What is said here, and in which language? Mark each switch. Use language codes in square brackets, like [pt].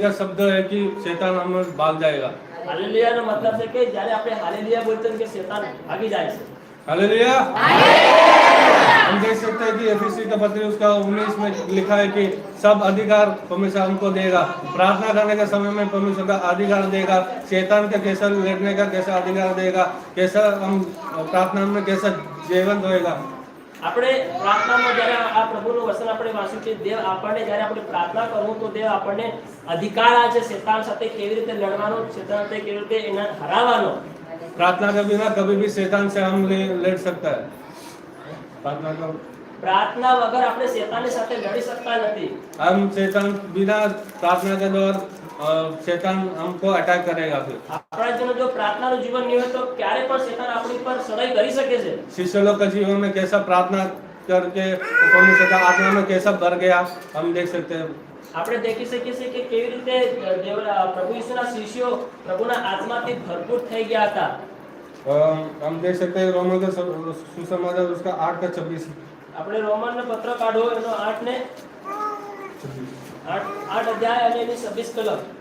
[hi] का शब्द है कि शैतान हम भाग जाएगा। [gu] हालेलुया નો મતલબ છે કે જ્યારે આપણે હાલેલુયા બોલતો કે શૈતાન ભાગી જાય છે। [hi] हालेलुया। हम देख सकते हैं कि एफिसी का पत्र उसका 19 में लिखा है कि सब अधिकार परमेश्वर हमको देगा। प्रार्थना करने के समय में परमेश्वर का अधिकार देगा, शैतान का कैसा लड़ने का कैसा अधिकार देगा, कैसा हम प्रार्थना में कैसा जीवंत होएगा। [gu] આપણે પ્રાર્થનામાં જ્યારે આ પ્રભુનું વચન આપણે વાંચ્યું કે દેવ આપણને જ્યારે આપણે પ્રાર્થના કરવું તો દેવ આપણને અધિકાર આ છે શેતાન સાથે કેવી રીતે લડવાનો, શેતાન સાથે કેવી રીતે એને હરાવવાનો। [hi] प्रार्थना के बिना कभी भी शैतान से हम लड़ सकता है। [gu] प्रार्थना वगर આપણે શેતાનની સાથે લડી શકતા નથી। [hi] हम शैतान बिना प्रार्थना के द्वारा शैतान हमको अटैक करेगा। फिर [gu] આપણા જીવનમાં જો પ્રાર્થનાનું જીવન નહીં હોય તો ક્યારે પણ શેતાન આપણી પર ચડાઈ કરી શકે છે। [hi] शिष्य लोग का जीवन में कैसा प्रार्थना करके परमेश्वर का आत्मा में कैसा भर गया हम देख सकते हैं। [gu] આપણે देखી શકીએ છીએ કે કેવી રીતે પ્રભુ ઈસુના શિષ્યો પ્રભુના આત્માથી ભરપૂર થઈ ગયા હતા। [hi] हम देख सकते हैं रोमन का सुसमाचार उसका 8 का 26। [gu] આપણે રોમનનો પત્ર કાઢો એનો 8 અધ્યાય અને એની 26 કલમ।